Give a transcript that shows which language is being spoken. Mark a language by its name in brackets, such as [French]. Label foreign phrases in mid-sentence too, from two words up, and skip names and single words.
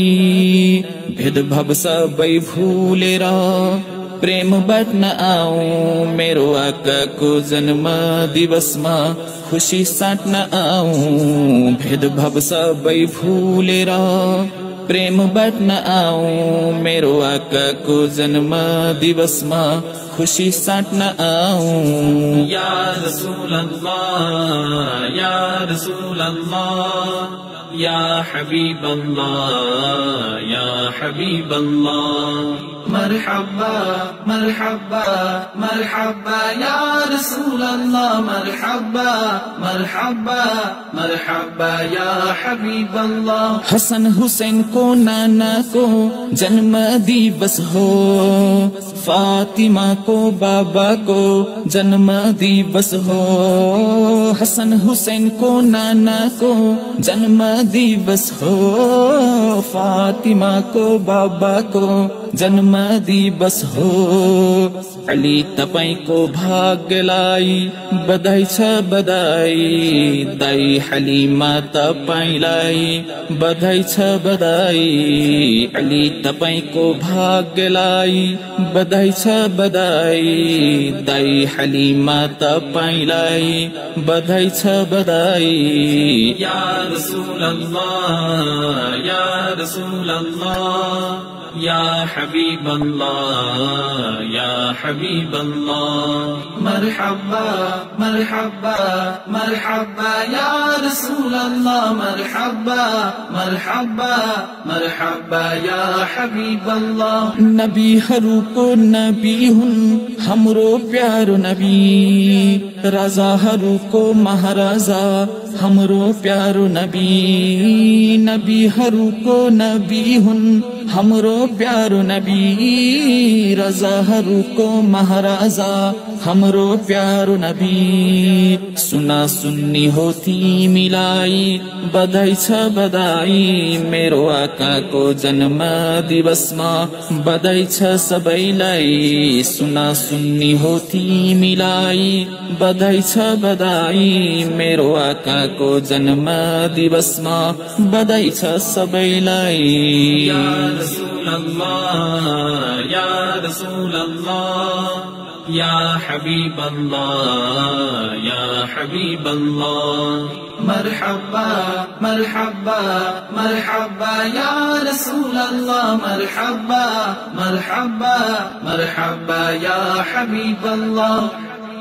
[Nepali] भेदभाव सबै भूलेर प्रेम बाँड्न आऊं, मेरो आका को जन्म दिवसमा खुशी साट्न आऊं। भेदभाव सबै भूलेर प्रेम बाँड्न आऊं, मेरो आका को जन्म दिवसमा खुशी साट्न आऊं। [Arabic] يا رسول الله يا رسول الله يا حبيب الله يا حبيب الله या हबीब अल्लाह। مرحبا مرحبا مرحبا يا رسول الله مرحبا مرحبا مرحبا يا حبيب الله. [Nepali] हसन हुसैन को नाना को जन्म दिवस हो, फातिमा को बाबा को जन्म दिवस हो। हसन हुसैन को नाना को जन्म दिवस हो, फातिमा को बाबा को जन्म दिवस हो। अली तपाईको भाग्यलाई बधाई छ बधाई, दाई हलिमा तपाईलाई बधाई छ बधाई। अली तपाईको भाग्यलाई बधाई छ बधाई, दाई हलिमा तपाईलाई बधाई छ बधाई। [Arabic] يا رسول الله يا رسول الله يا حبيب الله يا حبيب الله या हबीब अल्लाह। مرحبا مرحبا مرحبا يا رسول الله، مرحبا مرحبا مرحبا يا حبيب الله. [Nepali] नबीहरूको नबी हुन् हाम्रो प्यारो नबी, राजाहरूको महाराजा हाम्रो प्यारो नबी। नबीहरूको नबी हुन् हाम्रो प्यारो नबी, रजाहरूको महाराजा हाम्रो प्यारो नबी। सुना सुन्नी हो तिमीलाई बधाई छ बधाई, मेरो आकाको जन्म दिवसमा बधाई छ सबैलाई। सुना सुन्नी हो तिमीलाई बधाई छ बधाई, मेरो आकाको जन्म दिवसमा बधाई छ सबैलाई। [Arabic] يا رسول الله يا رسول الله يا حبيب الله يا حبيب الله या हबीब अल्लाह। مرحبا مرحبا مرحبا يا رسول الله، مرحبا مرحبا مرحبا يا حبيب الله.